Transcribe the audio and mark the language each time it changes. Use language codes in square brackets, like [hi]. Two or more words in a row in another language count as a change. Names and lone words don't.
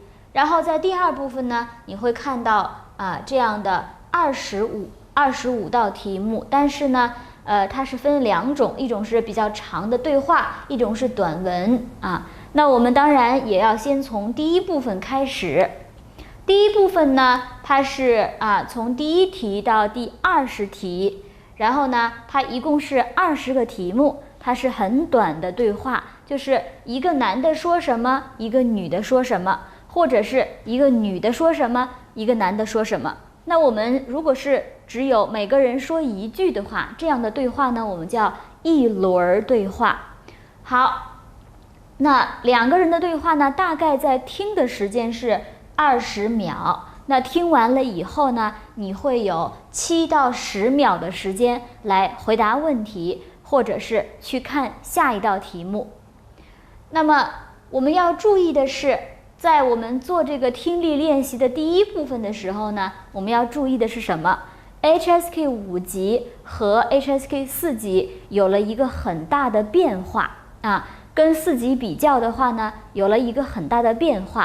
[zh] 然後在第2部分呢，你會看到這樣的25道題目，但是呢，它是分2種，一種是比較長的对話，一種是短文那我們當然也要先從第一部分開始。第一部分呢，它是從第1題到第20題，然後呢，它一共是20個題目，它是很短的对話，就是一個男的說什麼，一個女的說什麼，或者是一個女的說什麼，一個男的說什麼。那我們如果是只有每個人說1句的話，這樣的對話呢，我們叫一輪對話。好，那2個人的對話呢，大概在聽的時間是20秒。那聽完了以後呢，你會有7到10秒的時間來回答問題，或者是去看下一道題目。那麼我們要注意的是，在我們做這個聽力練習的第1部分的時候呢，我們要注意的是什麼？ HSK 5級和 HSK 4級有了一個很大的變化跟4級比較的話呢，有了一個很大的變化。